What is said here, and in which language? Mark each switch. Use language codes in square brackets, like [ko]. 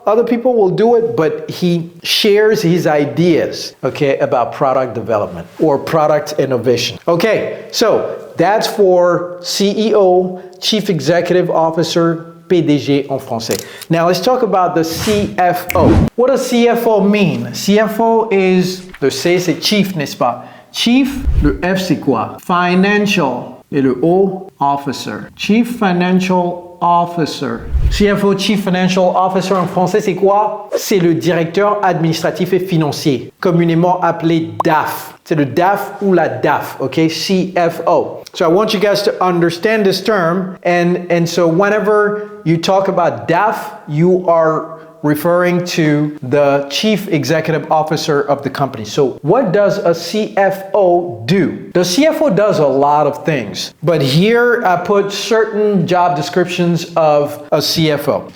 [en] Other people will do it, but he shares his ideas, okay, about product development or product innovation. Okay, so that's for CEO, Chief Executive Officer, PDG en français. Now let's talk about the CFO. What does CFO mean? CFO is, [fr] le C c'est Chief, n'est-ce pas? Chief, le F c'est quoi? Financial. Et le O, Officer. [en] Chief Financial Officer. [fr] CFO, Chief Financial Officer en français, c'est quoi? C'est le directeur administratif et financier, communément appelé DAF. C'est le DAF ou la DAF, okay? [en] CFO. So I want you guys to understand this term, and so whenever you talk about DAF, you are referring to the chief executive officer of the company. So what does a CFO do? The CFO does a lot of things, but here I put certain job descriptions of a CFO.